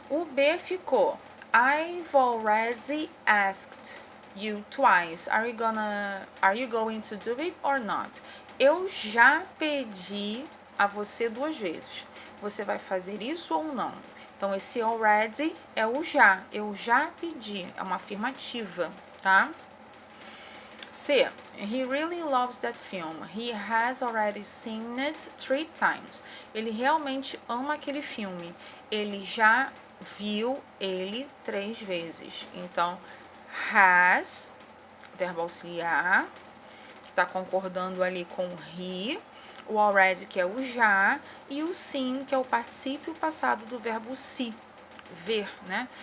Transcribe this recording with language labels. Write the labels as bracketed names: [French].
[Portuguese] O B ficou [English] I've already asked you twice. Are you going to do it or not? [Portuguese] Eu já pedi a você 2 vezes. Você vai fazer isso ou não? Então, esse already é o já. Eu já pedi. É uma afirmativa, tá? C. [English] He really loves that film. He has already seen it 3 times. [Portuguese] Ele realmente ama aquele filme. Ele já viu ele 3 vezes. Então, has, verbo auxiliar, que está concordando ali com o he, o already, que é o já, e o seen, que é o particípio passado do verbo see, ver, né?